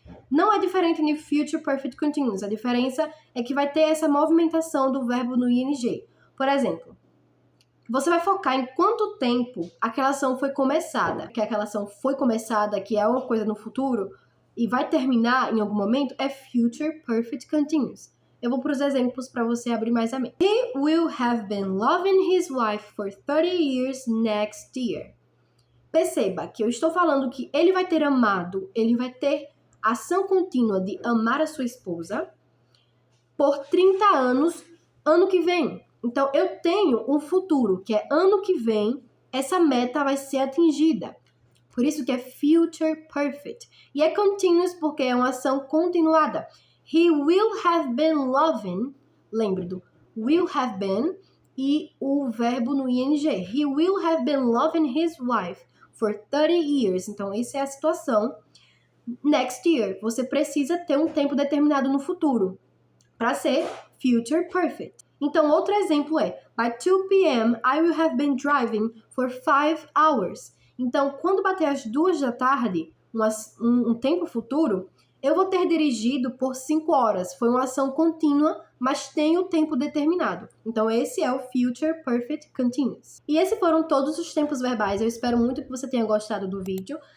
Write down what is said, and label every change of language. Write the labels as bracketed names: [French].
[Portuguese] Não é diferente no Future Perfect Continuous. A diferença é que vai ter essa movimentação do verbo no ing. Por exemplo, você vai focar em quanto tempo aquela ação foi começada. Que aquela ação foi começada, que é uma coisa no futuro, e vai terminar em algum momento, é Future Perfect Continuous. Eu vou para os exemplos para você abrir mais a mente. [English] He will have been loving his wife for 30 years next year. [Portuguese] Perceba que eu estou falando que ele vai ter amado, ele vai ter ação contínua de amar a sua esposa por 30 anos, ano que vem. Então, eu tenho um futuro, que é ano que vem, essa meta vai ser atingida. Por isso que é future perfect. E é continuous porque é uma ação continuada. [English] He will have been loving, [Portuguese] lembre do [English] will have been e o verbo no ing. He will have been loving his wife for 30 years. [Portuguese] Então, essa é a situação. [English] Next year, [Portuguese] você precisa ter um tempo determinado no futuro para ser future perfect. Então, outro exemplo é by 2 p.m. [English] I will have been driving for 5 hours. [Portuguese] Então, quando bater as 2 da tarde, um tempo futuro, eu vou ter dirigido por 5 horas. Foi uma ação contínua, mas tem o tempo determinado. Então, esse é o Future Perfect Continuous. E esses foram todos os tempos verbais. Eu espero muito que você tenha gostado do vídeo.